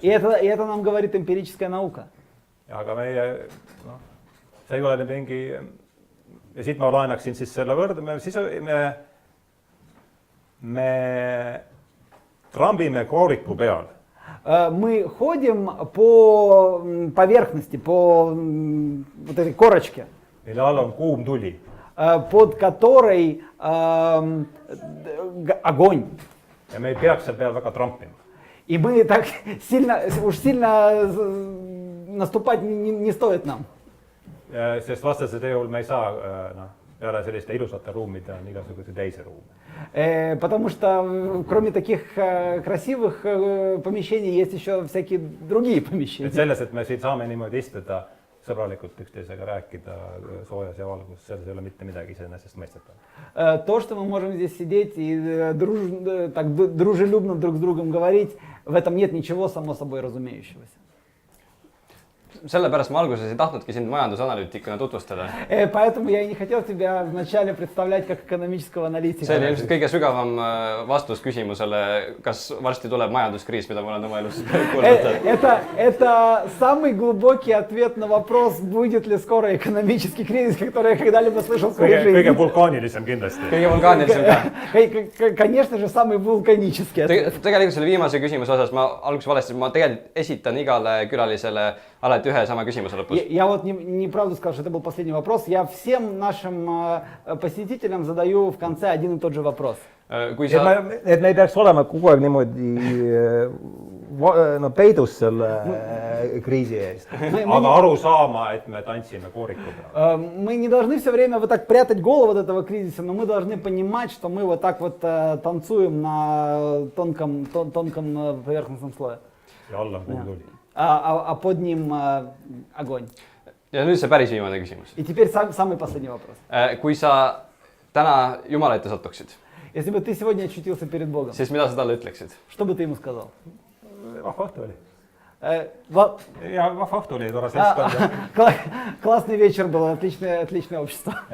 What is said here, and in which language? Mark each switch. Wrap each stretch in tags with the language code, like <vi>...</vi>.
<ru>И это нам говорит эмпирическая наука.</ru> <et>Aga meie, see ei ole mingi, ja siit ma laenaksin siis selle võrdme, siis me trambime kooriku peal.</et> <ru>Мы ходим по поверхности, по вот этой корочке,</ru> <et>mille all on kuum tuli.</et> <ru>Под которой огонь.</ru> <et>Ja me ei peaks seal peal väga trampima.</et> <ru>И мы так сильно наступать не стоит нам.</ru> <et>Sest vastasel juhul me ei saa, peale selliste ilusate ruumide on igasuguse teise ruumi.</et> <ru>Потому что кроме таких красивых помещений есть еще всякие другие помещения.</ru> <et>Selles, et me siin saame niimoodi istuda sõbralikult üksteisega rääkida soojas ja valgus, selles ei ole mitte midagi iseenesest mõistetav.</et> <ru>То, что мы можем здесь сидеть и так дружелюбно друг с другом говорить, в этом нет ничего само собой разумеющегося.</ru> <et>sellepärast ma alguses ei tahtnudki sind majandusanalüütikuna tutvustada.</et> <ru>Поэтому я и не хотел тебя вначале представлять как экономического аналитика.</ru> <et>See oli ilmselt kõige sügavam vastus küsimusele, kas varsti tuleb majanduskriis, mida ma olen oma elus kuulnud.</et> <ru>Это самый глубокий ответ на вопрос, будет ли скоро экономический кризис, который я когда-либо слышал в своей жизни.</ru> <et>kõige vulkaanilisem kindlasti. Kõige vulkaanilisem ka.</et> <ru>Конечно же, самый вулканический ответ.</ru> <et>Tegelikult selle viimase küsimuse osas ma alguses valesti, ma tegelikult esitan igale külalisele alati ühe sama küsimuse lõpus.</et> <ru>Я вот неправду сказал, что это был последний вопрос. Я всем нашим посетителям задаю в конце один и тот же вопрос.</ru> <et>Kui sa... et me ei peaks olema kogu aeg niimoodi peidus selle kriisi eest. Aga aru saama, et me tantsime kooriku peal.</et> <ru>Мы не должны все время вот так прятать голову от этого кризиса, но мы должны понимать, что мы вот так вот танцуем на тонком поверхностном слое.</ru> <et>Ja alla on kuhu tuli.</et> <ru>А под ним огонь.</ru> <et>Ja nüüd see päris viimane küsimus.</et> <ru>И теперь самый последний вопрос.</ru> <et>Kui sa täna Jumala ette satuksid,</et> <ru>Если бы ты сегодня очутился перед Богом,</ru> <et>siis mida sa talle ütleksid?</et> <ru>что бы ты ему сказал?</ru> <et>Vahva õhtu oli. Ja vahva õhtu oli tore seltskond.</et> <ru>Классный вечер был, отличное общество.</ru>